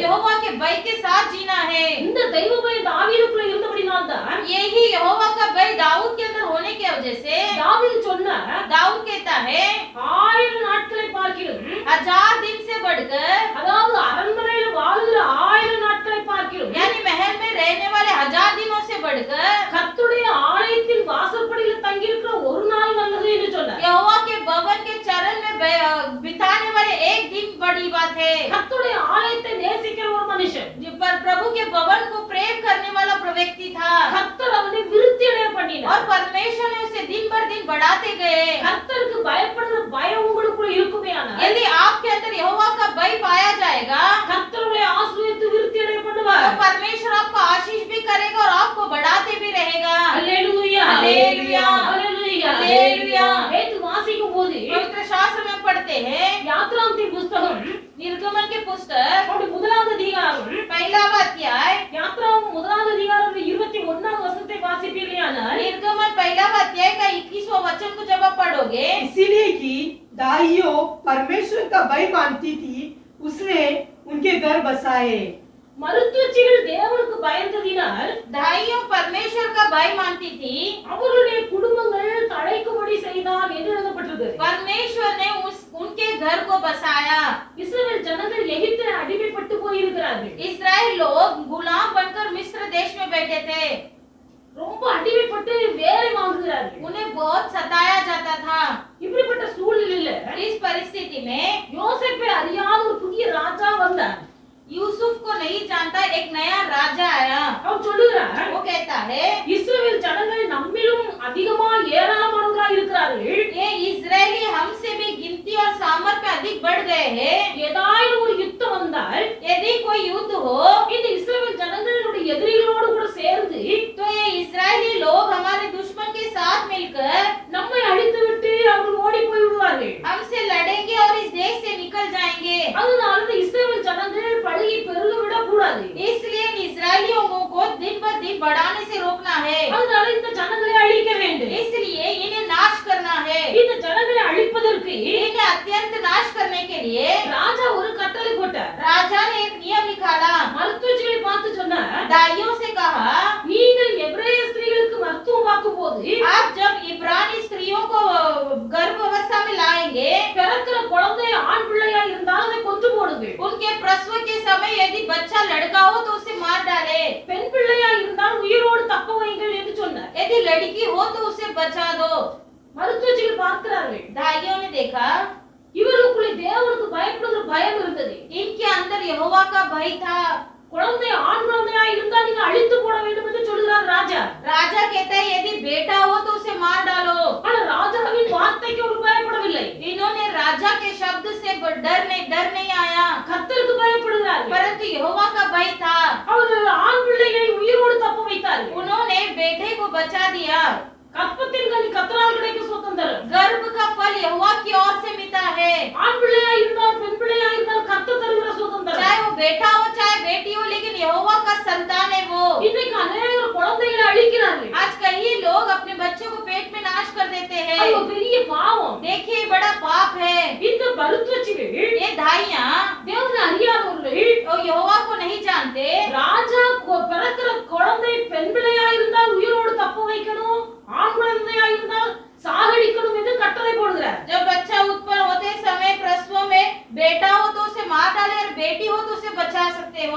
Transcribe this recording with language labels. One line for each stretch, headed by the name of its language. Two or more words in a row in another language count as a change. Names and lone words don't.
Hindi: यहोवा के भय के साथ जीना है।
Tamil: இந்த தெய்வ பயம் தாவீதுக்குள்ள இருந்தபடினால் தான்
Hindi: यही यहोवा का भय दाऊद के अंदर होने की वजह से
Tamil: தாவீது சொன்னார்,
Hindi: दाऊद कहता है,
Tamil: 1000 நாட்களை பார்க்கிறோம்,
Hindi: 1000 दिन से बढ़कर,
Tamil: அதாவது அரண்மனையில் வாழுகிற 1000 நாட்களை பார்க்கிறோம்,
Hindi: यानी महल में रहने वाले 1000 दिनों से बढ़कर
Tamil: கர்த்தருடைய ஆலயத்தின் வாசற்படியில் தங்கியிருக்கிற ஒரு நாள் நல்லது என்று சொன்னார்.
Hindi: यहोवा के भवन के चरण में बिताने वाले एक दिन बड़ी बात है।
Tamil: கர்த்தருடைய ஆலயத்தை நேசிக்கிற ஒரு மனுஷன்,
Hindi: पर प्रभु के भवन को प्रेम करने वाला व्यक्ति था
Tamil: கர்த்தர் அவனை விருத்தி அடைய பண்ணினார்.
Hindi: और परमेश्वर ने उसे दिन पर दिन बढ़ाते गए।
Tamil: கர்த்தருக்கு பயப்படுற பயம் உங்களுக்குள்ள இருக்குமேயானால்,
Hindi: यदि आपके अंदर यहोवा का भय पाया जाएगा,
Tamil: கர்த்தருடைய ஆசீர்வதித்து விருத்தி அடைய
Hindi: तो
Tamil: பண்ணுவார்.
Hindi: परमेश्वर आपको आशीष भी करेगा और आपको बढ़ाते भी रहेगा।
Tamil: அல்லேலூயா, அல்லேலூயா, அல்லேலூயா, அல்லேலூயா। நேத்து வாசிக்கும் போது
Hindi: पवित्र शास्त्र में पढ़ते हैं,
Tamil: யாத்ராந்தின் புஸ்தகம்
Hindi: निर्गमन के पुस्तक
Tamil: அவருடைய முதலாவது அதிகாரம்,
Hindi: पहला अध्याय,
Tamil: யாத்ராவும் முதலாவது அதிகாரம் 21ஆம் வசனத்தை வாசிப்பீர்களானால்,
Hindi: निर्गमन पहला अध्याय का 21वां वचन को जब आप पढ़ोगे, इसीलिए कि दाइयों परमेश्वर का भय मानती थी, उसने उनके घर बसाए।
Tamil: மருத்துவச்சிகள் தேவனுக்கு பயந்ததினால்
Hindi: दाइयों परमेश्वर का भय मानती थी,
Tamil: அவர்களுடைய குடும்பங்கள் தழைக்கும்படி செய்தார் என்று எழுதப்பட்டிருக்கிறது.
Hindi: परमेश्वर ने उनके घर को बसाया।
Tamil: இஸ்ரவேல் ஜனங்கள் எகிப்தில் அடிமைப்பட்டு போயிருக்கிறார்கள்.
Hindi: इस्राएल लोग गुलाम बनकर मिस्र देश में बैठे थे।
Tamil: ரொம்ப அடிமைப்பட்டு வேலை வாங்குகிறார்கள்.
Hindi: उन्हें बहुत सताया जाता था।
Tamil: இப்படிப்பட்ட சூழ்நிலையில
Hindi: इस परिस्थिति में
Tamil: யோசேப்பை அறியாத ஒரு புதிய ராஜா வந்தார்.
Hindi: यूसुफ को नहीं जानता एक नया राजा आया।
Tamil: அவன் சொல்லுகிறார்,
Hindi: वो कहता है,
Tamil: இஸ்ரவேல் ஜனங்கள் நம்மிலும் அதிகமா ஏராளமானவர்களா இருக்கிறார்கள்.
Hindi: ये इजरायली हमसे भी गिनती और सामर्थ में अधिक बढ़ गए हैं।
Tamil: ஏதாவது ஒரு யுத்தம் வந்தால்
Hindi: यदि कोई युद्ध हो
Tamil: இந்த இஸ்ரவேல் ஜனங்களுடைய எதிரிகளோடு கூட சேர்ந்து
Hindi: तो ये इजरायली लोग हमारे दुश्मन के साथ मिलकर
Tamil: நம்மை அழித்துவிட்டு அவர்கள் ஓடி போய் விடுவார்கள்.
Hindi: हमसे लड़ेंगे और इस देश से निकल जाएंगे।
Tamil: அதனால இந்த இஸ்ரவேல் ஜனங்கள் பழகி பெருக விடக் கூடாது.
Hindi: इसलिए इन इजरायलियों को दिन पर दिन बढ़ाने से रोकना है।
Tamil: அதனால இந்த ஜனங்களை அழிக்க வேண்டும்.
Hindi: इसलिए इन्हें नाश करना है।
Tamil: இந்த ஜனங்களை அழிப்பதற்கு
Hindi: इन्हें अत्यंत नाश करने के लिए
Tamil: ராஜா ஒரு கட்டளை போட்டார்.
Hindi: राजा ने एक नियम निकाला।
Tamil: மருத்துவச்சிகளை பார்த்து சொன்னார்,
Hindi: दाइयों से कहा,
Tamil: நீங்கள் எபிரேய ஸ்திரீகளுக்கு மருத்துவம் பார்க்கும்போது
Hindi: आप जब इब्रानी स्त्रियों को गर्भ अवस्था में लाएंगे,
Tamil: பிறக்கிற குழந்தை ஆண் பிள்ளையா இருந்தால் அதை கொன்று போடுங்கள்.
Hindi: उनके प्रसव के समय यदि बच्चा लड़का हो तो उसे मार डाले,
Tamil: பெண் பிள்ளையா இருந்தால் உயிரோடு தப்ப வைங்கள் என்று சொன்னார்.
Hindi: यदि लड़की हो तो उसे बचा दो।
Tamil: மருத்துவச்சிகள் பார்க்கிறார்கள்,
Hindi: दाइयों ने देखा
Tamil: இவர்களுக்குள்ளே தேவனுக்கு பயப்படுகிற பயம் இருந்தது.
Hindi: इनके अंदर यहोवा का भय था।
Tamil: குழந்தை ஆண் குழந்தையா இருந்தால் நீங்க அழித்து போட வேண்டும் என்று சொல்கிறார் ராஜா.
Hindi: राजा कहता है यदि बेटा हो तो उसे मार डालो।
Tamil: ஆனா ராஜாவின் வார்த்தைக்கு அவர் பயப்படவில்லை.
Hindi: इन्होंने राजा के शब्द से डर नहीं आया,
Tamil: கர்த்தருக்கு பயப்படுகிறார்.
Hindi: परंतु यहोवा का भय था।
Tamil: அவர் ஆண் பிள்ளைகளை உயிரோடு தப்ப வைத்தார்.
Hindi: बचा दिया।
Tamil: கற்பத்தின் கனி கர்த்தரால் கிடைக்கும் சுதந்திரம்.
Hindi: गर्भ का फल यहोवा की ओर से मिलता है।
Tamil: ஆண் பிள்ளையா இருந்தால் பெண் பிள்ளையா இருந்தால் கர்த்தர் தருகிற சுதந்திரம்.
Hindi: चाहे वो बेटा हो चाहे बेटी हो, लेकिन यहोवा का संतान है वो।
Tamil: இன்னைக்கு अनेक குழந்தைகளை அழிக்கிறார்கள்.
Hindi: आज कई लोग अपने बच्चों को पेट में नाश कर देते हैं।
Tamil: அது பெரிய பாவம்.
Hindi: देखिए बड़ा पाप है।
Tamil: இந்த மருத்துவச்சிகள்
Hindi: ये दाइयां
Tamil: தேவனை அறியாதவர்கள்
Hindi: और यहोवा को नहीं जानते।
Tamil: ராஜா பிறக்கிற குழந்தை பெண் பிள்ளையா இருந்தால் உயிரோடு தப்ப வைக்கணும், ஆண் குழந்தையா இருந்தால் சாகடிக்கணும் என்று கட்டளை போடுகிறார்.
Hindi: जब बच्चा उत्पन्न होते समय प्रसव में बेटा हो तो उसे मार डाले और बेटी हो तो उसे बचा सकते हो।